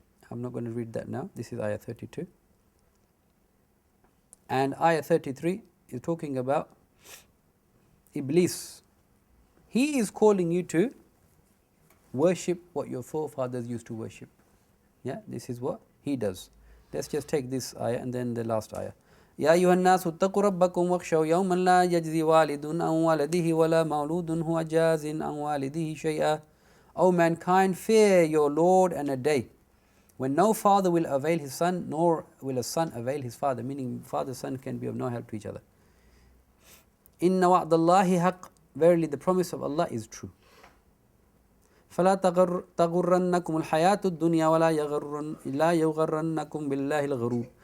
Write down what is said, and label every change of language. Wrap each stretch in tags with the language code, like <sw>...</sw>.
<en>I'm not going to read that now. This is ayah 32. And ayah 33 is talking about Iblis. He is calling you to worship what your forefathers used to worship. This is what he does. Let's just take this ayah and then the last ayah.</en> <ar>يا أيها الناس اتقوا ربكم واخشوا يوما لا يجزي والد عن ولده ولا مولود هو جاز عن والده شيئا.</ar> <en>O mankind, fear your Lord and a day when no father will avail his son, nor will a son avail his father, meaning father son can be of no help to each other.</en> <ar>Inna wa'dallahi haqq,</ar> <en>verily the promise of Allah is true.</en> <ar>فَلَا تَغُرَّنَّكُمُ الْحَيَاةُ الدُّنْيَا وَلَا يَغَرَّنَّكُمْ بِاللَّهِ الْغَرُورُ.</ar>